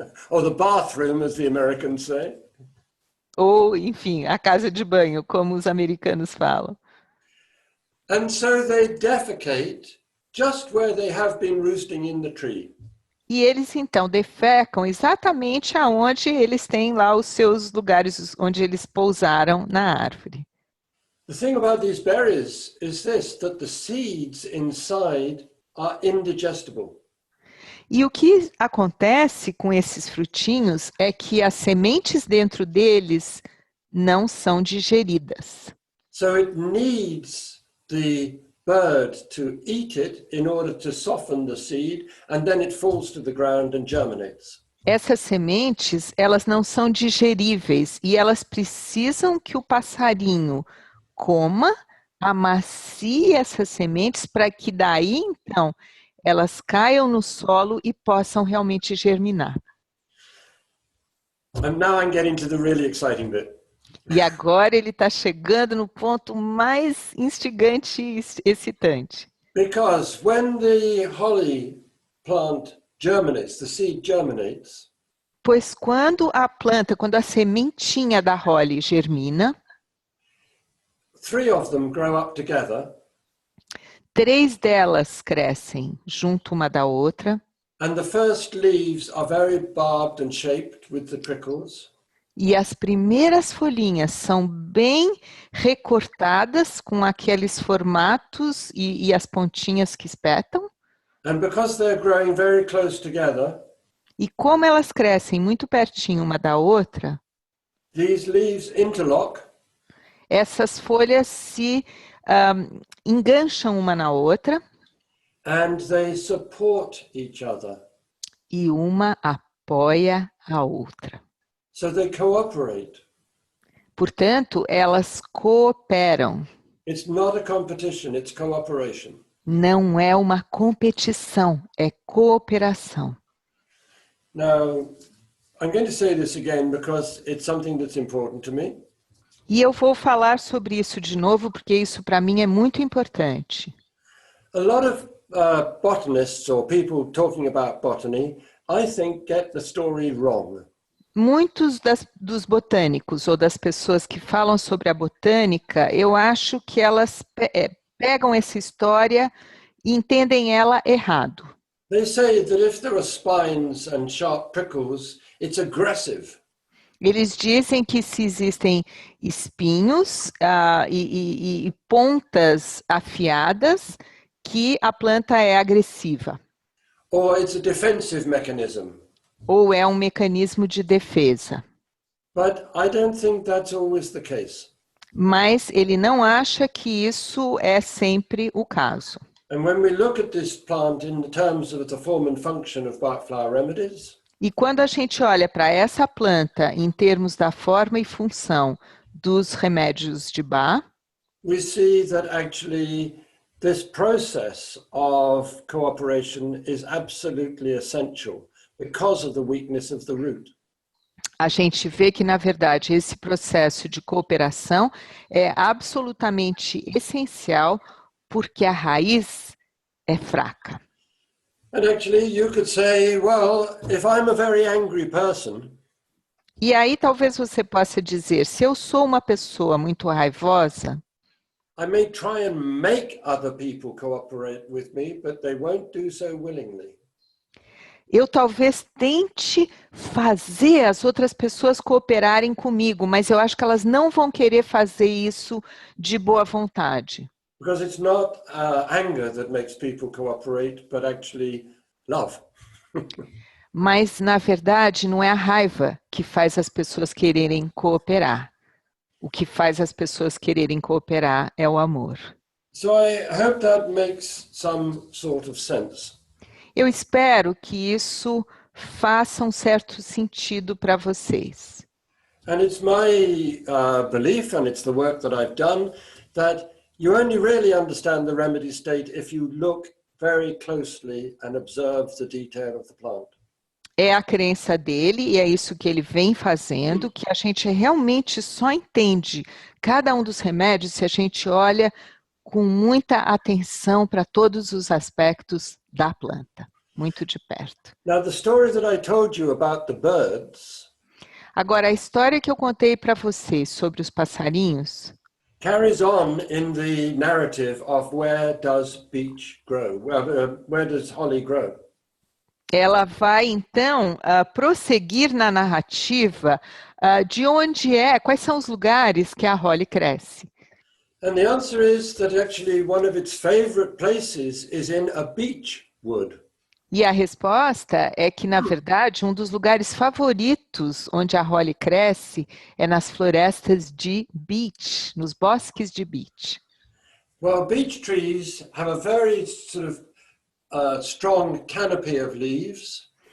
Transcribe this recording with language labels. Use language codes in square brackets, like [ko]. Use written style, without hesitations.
[en] Or the bathroom, as the Americans say. [pt] Ou, enfim, a casa de banho, como os americanos falam. [en] And so they defecate just where they have been roosting in the tree. [pt] E eles, então, defecam exatamente aonde eles têm lá os seus lugares, onde eles pousaram na árvore. [en] The thing about these berries is this, that the seeds inside are indigestible. [pt] E o que acontece com esses frutinhos é que as sementes dentro deles não são digeridas. [en] So it needs the bird to eat it in order to soften the seed, and then it falls to the ground and germinates. [pt] Essas sementes, elas não são digeríveis e elas precisam que o passarinho coma, amacie essas sementes para que daí, então, elas caiam no solo e possam realmente germinar. [en] And now I'm getting to the really exciting bit. [pt] E agora ele está chegando no ponto mais instigante e excitante. [en] Because when the holly plant germinates, the seed germinates, [pt] Pois quando a sementinha da holly germina, [en] 3 of them grow up together, [pt] 3 delas crescem junto uma da outra, [en] and the first leaves are very barbed and shaped with the prickles. [pt] E as primeiras folhinhas são bem recortadas com aqueles formatos e as pontinhas que espetam. [en] And because they're growing very close together, [pt] E como elas crescem muito pertinho uma da outra, [en] these leaves interlock [pt] essas folhas se engancham uma na outra [en] and they support each other. [pt] e uma apoia a outra. [en] So they cooperate. [pt] Portanto, elas cooperam. [en] It's not a competition, it's cooperation. [pt] Não é uma competição, é cooperação. [en] Now, I'm going to say this again because it's something that's important to me. [pt] E eu vou falar sobre isso de novo porque isso para mim é muito importante. [en] A lot of botanists or people talking about botany, I think, get the story wrong. [pt] Muitos dos botânicos ou das pessoas que falam sobre a botânica, eu acho que elas pegam essa história e entendem ela errado. [en] They say that if there are spines and sharp prickles, it's aggressive. [pt] Eles dizem que se existem espinhos e pontas afiadas, que a planta é agressiva. [en] Or it's a defensive mechanism. [pt] Ou é um mecanismo de defesa. [en] But I don't think that's always the case. [pt] Mas ele não acha que isso é sempre o caso. [en] And when we look at this plant in terms of the form and function of Bach flower remedies, [pt] E quando a gente olha para essa planta em termos da forma e função dos remédios de Bach, [en] we see that actually this process of cooperation is absolutely essential because of the weakness of the root. [pt] a gente vê que, na verdade, esse processo de cooperação é absolutamente essencial porque a raiz é fraca. [en] And actually you could say, well, if I'm a very angry person, [pt] E aí talvez você possa dizer, se eu sou uma pessoa muito raivosa, [en] I may try and make other people cooperate with me, but they won't do so willingly. [pt] eu talvez tente fazer as outras pessoas cooperarem comigo, mas eu acho que elas não vão querer fazer isso de boa vontade. [en] Because it's not anger that makes people cooperate, but actually love. [pt] Mas, na verdade, não é a raiva que faz as pessoas quererem cooperar. O que faz as pessoas quererem cooperar é o amor. [en] So I hope that makes some sort of sense. [pt] Eu espero que isso faça um certo sentido para vocês. [en] And it's my belief, and it's the work that I've done, that you only really understand the remedy state if you look very closely and observe the detail of the plant. [pt] É a crença dele e é isso que ele vem fazendo, que a gente realmente só entende cada um dos remédios se a gente olha com muita atenção para todos os aspectos da planta, muito de perto. [en] Now, the story that I told you about the birds [pt] Agora, a história que eu contei para vocês sobre os passarinhos [en] carries on in the narrative of where does beech grow? Where does holly grow? [pt] ela vai, então, prosseguir na narrativa de onde quais são os lugares que a Holly cresce. [en] And the answer is that actually one of its favorite places is in a beech wood. [pt] E a resposta é que, na verdade, um dos lugares favoritos onde a Holly cresce é nas florestas de beech, nos bosques de beech. [en] Well, beech trees have a very sort of strong canopy of leaves.